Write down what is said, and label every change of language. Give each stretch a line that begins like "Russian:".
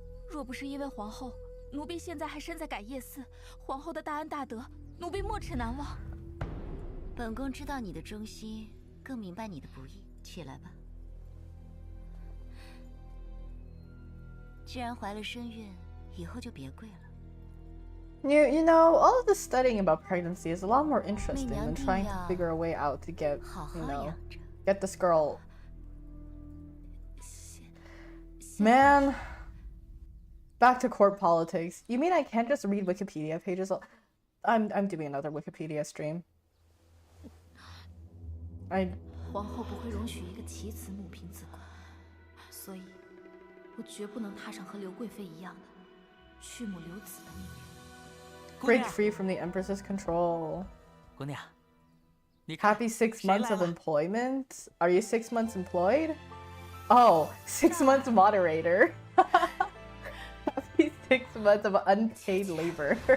Chinese: 若不是因为皇后，奴婢现在还身在改业寺。皇后的大恩大德，奴婢没齿难忘。本宫知道你的忠心，更明白你的不易。起来吧。既然怀了身孕，以后就别跪了。
English: You know, all of the studying about pregnancy is a lot more interesting than trying to figure a way out to get, get this girl. Man, back to court politics. You mean I can't just read Wikipedia pages? I'm doing another Wikipedia stream.
Chinese: 皇后不会容许一个棋子母凭子贵，所以，我绝不能踏上和刘贵妃一样的去母留子的命运。
English: Break free from the Empress's control. Happy 6 months of employment? Are you 6 months employed? Oh, 6 months moderator. Happy 6 months of unpaid labor.